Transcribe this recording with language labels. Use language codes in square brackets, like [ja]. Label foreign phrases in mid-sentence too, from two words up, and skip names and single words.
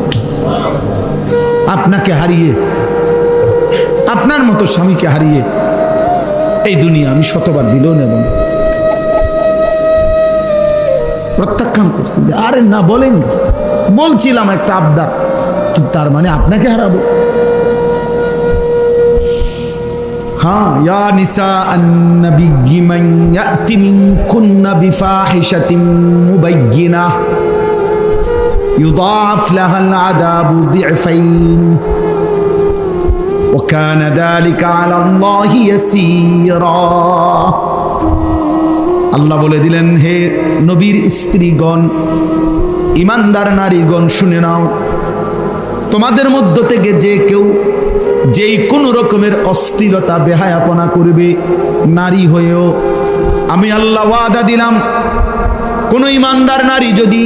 [bn] আপনাকে হারিয়ে, আপনার মতো স্বামীকে হারিয়ে এই দুনিয়া আমি 100বার দিলেও নেব না। প্রত্যাখ্যান করছেন যে আরে না বলেন, বলছিলাম একটা আবদার, কিন্তু তার মানে আপনাকে হারাবো। [ar] ها يا نساء النبي من يأت منكن بفاحشة مبينة يضاعف لها العذاب ضعفين. وكان ذلك على الله يسيرا। [bn] আল্লাহ বলে দিলেন, হে নবীর স্ত্রীগণ, ইমানদার নারীগণ, শুনে নাও, তোমাদের মধ্য থেকে যে কেউ যেই কোনো রকমের অশ্লীলতা বেহায়াপনা করবে, নারী হয়েও আমি আল্লাহ ওয়াদা দিলাম, কোন ইমানদার নারী যদি